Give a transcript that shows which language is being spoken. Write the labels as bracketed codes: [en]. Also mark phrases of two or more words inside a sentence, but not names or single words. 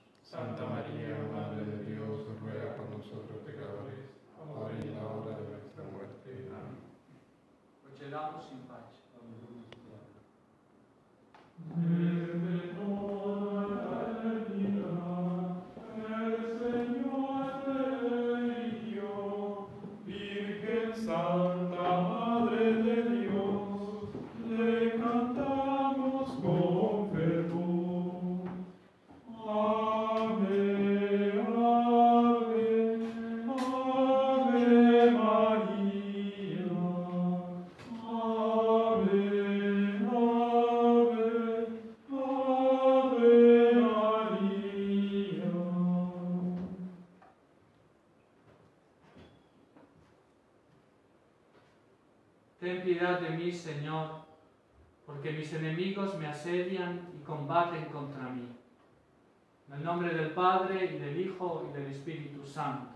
[es] Santa María, Madre de Dios, ruega por nosotros pecadores, ahora y en la hora de nuestra muerte. Amén. [it] Procediamo in pace. [es] Santa Madre de Dios, le cantamos con fervor. Ave, ave, ave María. Ave, ave, ave María. Ten piedad de mí, Señor, porque mis enemigos me asedian y combaten contra mí. En el nombre del Padre, y del Hijo, y del Espíritu Santo.